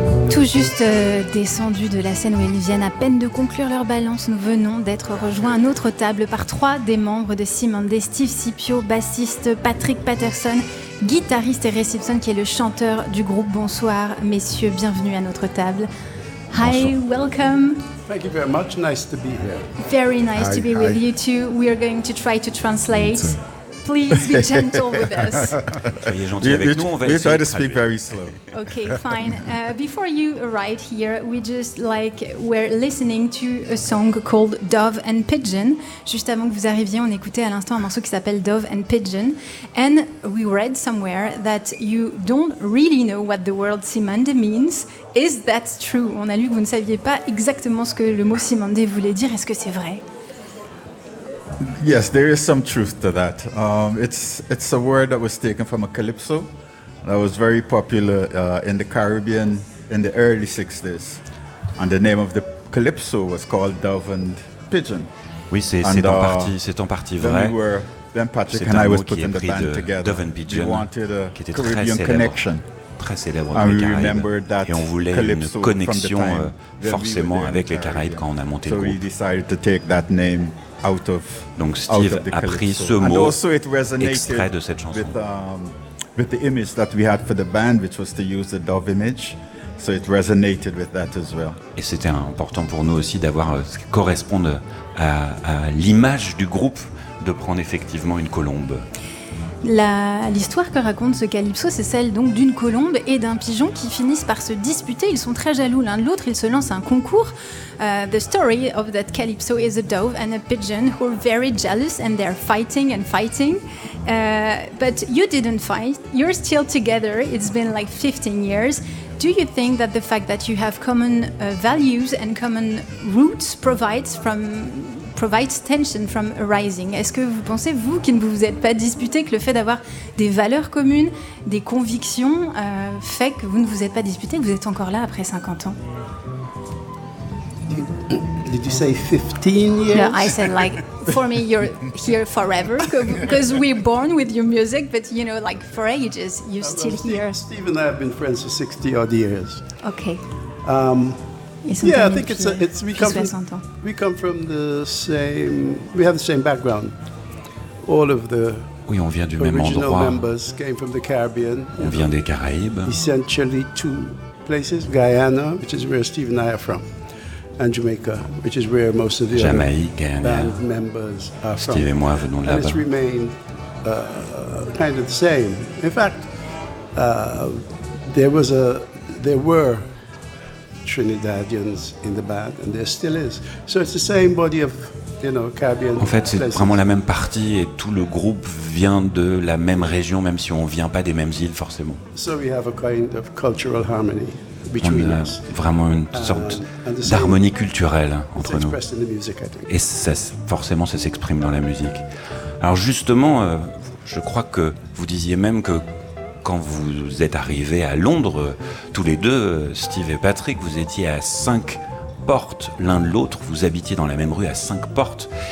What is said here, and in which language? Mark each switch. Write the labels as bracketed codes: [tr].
[fr] Tout juste descendus de la scène où ils viennent à peine de conclure leur balance, nous venons d'être rejoints à notre table par trois des membres de Simandé, Steve Scipio, bassiste, Patrick Patterson, guitariste et Ray Simpson qui est le chanteur du groupe. Bonsoir messieurs, bienvenue à notre table. [en] Hi, welcome. Thank you very much, nice to be here. Very nice to be with you too. We are going to try to translate. Please be gentle with us. We try to speak very slow. Okay, fine. Before you arrived here, we just like were listening to a song called Dove and Pigeon. [fr] Juste avant que vous arriviez, on écoutait à l'instant un morceau qui s'appelle Dove and Pigeon. [en] And we read somewhere that you don't really know what the word Simandé means. Is that true? [fr] On a lu que vous ne saviez pas exactement ce que le mot Simandé voulait dire. Est-ce que c'est vrai? [en] Yes, there is some truth to that. It's a word that was taken from a calypso that was very popular in the Caribbean in the early 60s. And the name of the calypso was called Dove and Pigeon. [fr] Oui, c'est en partie vrai. [en] Then Patrick and I was putting the band together. Dove and Pigeon, we wanted a Caribbean connection. [fr] Très célèbre dans les Caraïbes, et on voulait une connexion forcément avec les Caraïbes quand on a monté le groupe. Donc Steve a pris ce mot extrait de cette chanson. [en] With the image that we had for the band, which was to use the dove image, so it resonated with that as well. [fr] Et c'était important pour nous aussi d'avoir ce qui corresponde à l'image du groupe, de prendre effectivement une colombe. L'histoire que raconte ce calypso, c'est celle donc d'une colombe et d'un pigeon qui finissent par se disputer. Ils sont très jaloux l'un de l'autre, ils se lancent un concours. [en] The story of that calypso is a dove and a pigeon who are very jealous and they're fighting and fighting. But you didn't fight, you're still together, it's been like 15 years. Do you think that the fact that you have common values and common roots provides tension from arising? [fr] Est-ce que vous pensez, vous, qui ne vous êtes pas disputé, que le fait d'avoir des valeurs communes, des convictions, fait que vous ne vous êtes pas disputé, que vous êtes encore là après 50 ans? [en] Did you say 15 years? No, I said like, for me, you're here forever, because we're born with your music, but you know, like for ages, you're still here. Steve and I have been friends for 60 odd years. Okay. I think we have the same background. All of the [fr] on vient du même [en] original [fr] endroit. [en] Members came from the Caribbean. [fr] On vient des Caraïbes. [en] Essentially two places, Guyana, which is where Steve and I are from, and Jamaica, which is where most of the band members are from. [fr] Steve et moi venons de là-bas. [en] And it's remained kind of the same. In fact, there were Trinidadians in the band, and there still is. So it's the same body of, you know, Caribbean. [fr] En fait, c'est vraiment la même partie, et tout le groupe vient de la même région, même si on vient pas des mêmes îles forcément. [en] So we have a kind of cultural harmony between us. [fr] On a vraiment une sorte d'harmonie culturelle entre nous. Et ça s'exprime dans la musique. Alors justement, je crois que vous disiez même que quand vous êtes arrivés à Londres, tous les deux, Steve et Patrick, vous étiez à 5 portes l'un de l'autre, vous habitiez dans la même rue à 5 portes.